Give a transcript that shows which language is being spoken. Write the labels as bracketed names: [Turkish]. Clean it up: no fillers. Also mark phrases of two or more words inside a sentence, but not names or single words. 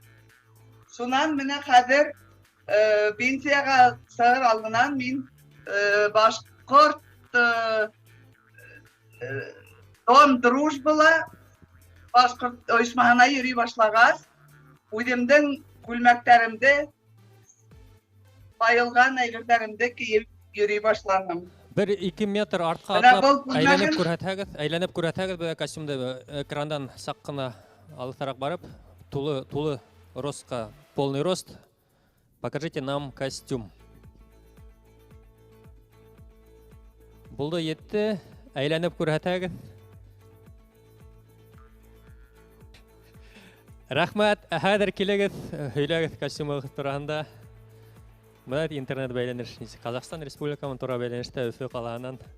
[Tatar] Шунан менә хәзер пенсияга сыгыр алдынан мин башкорт Дом дружбала башкорт оешмаһына йөри башлагас, үземнең күлмәктәремдә байылган әйберләремдә киеп йөри башладым. 1-2 метр артқа атлап әйләнеп күрһәтәгез бу костюмда экрандан сак кына алыстарак барып, тулы ростка, [Russian] полный рост. Покажите нам костюм. [Tatar] Булды етте, әйләнеп күрһәтәгез. Рахмат, хәзер килегез, һөйләгез костюмыгыз турында. Менә интернет бәйләнеш. Казахстан Республикамын тура бәйләнештә Өфе калаһыннан.